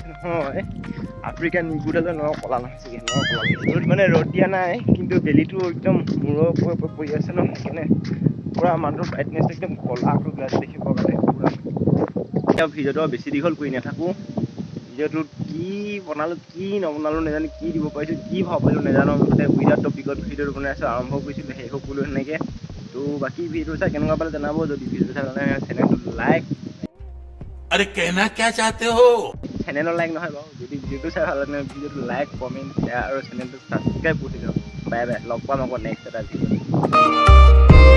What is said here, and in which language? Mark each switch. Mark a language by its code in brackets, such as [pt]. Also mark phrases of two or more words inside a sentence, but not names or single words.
[as] নহয় আফ্ৰিকান নিগুডাল এনেকুৱা ক'লা নহৈছে এনেকুৱা ক'লা লাগিছে ৰ'দ মানে ৰ'দ দিয়া নাই কিন্তু বেলিটো একদম মূৰৰ ওপৰত পৰি আছে ন সেইকাৰণে পূৰা মানুহটোৰ ব্ৰাইটনেছ একদম ক'লাটো গ্লাছ দেখিবৰ কাৰণে পূৰা এতিয়া ভিডিঅ'টো বেছি দীঘল কৰি নাথাকোঁ ভিডিঅ'টোত কি বনালোঁ কি নবনালোঁ নাজানো কি দিব পাৰিছোঁ কি ভাবিলোঁ নাজানো মুঠতে [en] without topicত [as] ভিডিঅ'টো বনাই আছোঁ আৰম্ভ কৰিছিলোঁ শেষ সকলো সেনেকৈ তো বাকী ভিডিঅ' চাই কেনেকুৱা পালে জনাব যদি ভিডিঅ' চাই মানে চেনেলটো লাইক [hi] अरे कहना क्या चाहते हो [as] চেনেলৰ লাইক নহয় বাৰু যদি ভিডিঅ'টো চাই ভাল লাগে ভিডিঅ'টো [en] like comment share [as] আৰু চেনেলটো ছাবস্ক্ৰাইব কৰি দিয়ক [en] bye bye [as] লগ পাম আকৌ নেক্সট এটা ভিডিঅ'